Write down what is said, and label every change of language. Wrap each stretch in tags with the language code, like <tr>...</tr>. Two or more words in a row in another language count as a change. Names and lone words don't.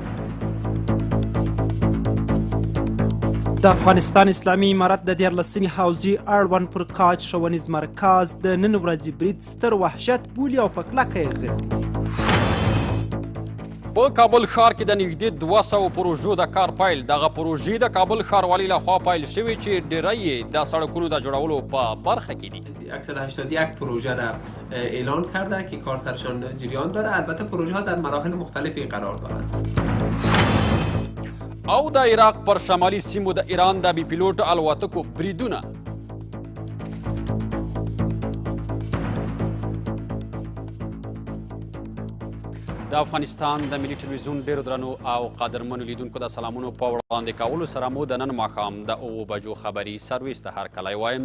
<ps>د افغانستان اسلامي امارت د 14مې حوزې اړوند پر کاج ښوونیز مرکز د نن ورځې برید ستر وحشت بولي او په کلکه یې غندي. په کابل ښار کې د نږدې 200 پروژو د کار پیل. دغه پروژې د کابل ښاروالۍ لخوا پیل شوې چې ډیری یې د سړکونو د جوړولو په برخه کې دي.</ps> <fa>181 پروژه را اعلان کرده که کار سرشان جریان داره. البته پروژه ها در مراحل مختلفی قرار دارند.</fa> <ps>او د عراق پر شمالي سیمو د ایران د بي پیلوټ الوتکو بریدونه. د افغانستان د ملي ټلویزیون ډیرو درنو او قدرمنو لیدونکو د سلامونو په وړاندې کولو سره مو د نن ماښام د 9 بجو خبري سرویس ته هرکلی وایم.</ps>